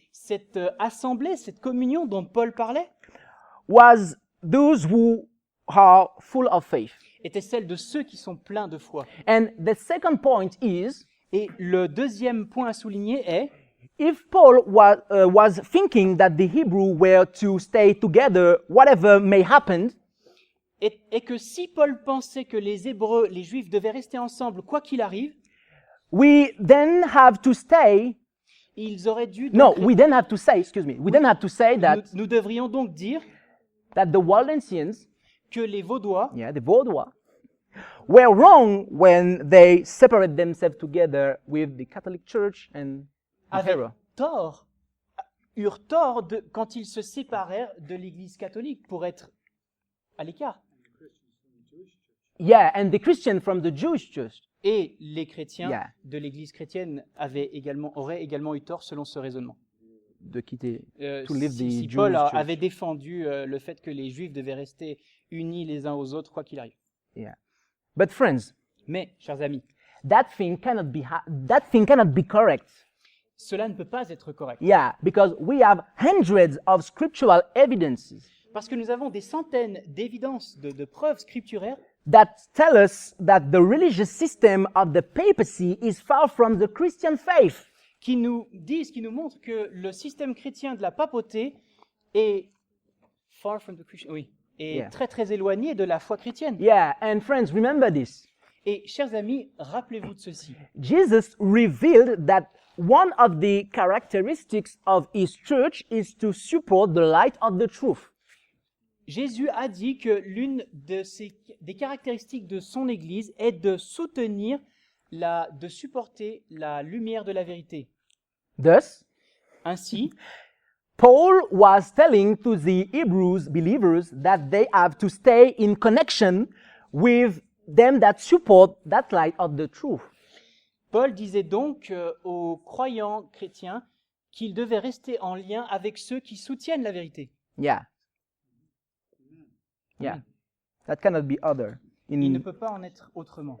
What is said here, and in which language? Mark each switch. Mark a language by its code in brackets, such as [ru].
[fr] Cette assemblée, cette communion dont Paul parlait, [en] was those who are full of faith. [fr] était celle de ceux qui sont pleins de foi. [en] And the second point is, [fr] Et le deuxième point à souligner est, [en] if Paul was thinking that the Hebrew were to stay together, whatever may happen, [fr] et que si Paul pensait que les Hébreux, les Juifs devaient rester ensemble quoi qu'il arrive, [en] we then have to say, [fr] ils auraient dû... [en] no, [fr] donc- [en] we then have to say, excuse me, we then have to say that, [fr] nous devrions donc dire [en] that the Waldensians, [fr] que les Vaudois [en] yeah, the Vaudois, were wrong when they separated themselves together with the Catholic Church and the [fr] avaient Hera. eurent tort quand ils se séparèrent de l'Église catholique pour être à l'écart. [en] Yeah, and the Christian from the Jewish church. [fr] Et les chrétiens [en] Yeah. [fr] de l'Église chrétienne auraient également eu tort selon ce raisonnement. De quitter, [en] to leave the [fr] Si [en] Jewish [fr] Paul [en] church. [fr] avait défendu le fait que les Juifs devaient rester unis les uns aux autres quoi qu'il arrive. [en] Yeah. But friends, [fr] Mais, chers amis, [en] that thing cannot be correct. [fr] Cela ne peut pas être correct. [en] Yeah, because we have hundreds of scriptural evidences [fr] Parce que nous avons des centaines d'évidences, de preuves scripturaires [en] that tell us that the religious system of the papacy is far from the Christian faith. [fr] qui nous disent, qui nous montrent que le système chrétien de la papauté est [en] far from the Christian, [fr] oui, est [en] Yeah. [fr] très très éloigné de la foi chrétienne. [en] Yeah, and friends, remember this. [fr] Et chers amis, rappelez-vous de ceci. [en] Jesus revealed that one of the characteristics of his church is to support the light of the truth. [fr] Jésus a dit que l'une des caractéristiques de son Église est de soutenir, de supporter la lumière de la vérité. [en] Thus, [fr] Ainsi, [en] Paul was telling to the Hebrews believers that they have to stay in connection with them that support that light of the truth. [fr] Paul disait donc aux croyants chrétiens qu'ils devaient rester en lien avec ceux qui soutiennent la vérité. [en] Yeah. Yeah. That cannot be [fr] Il ne peut pas en être autrement.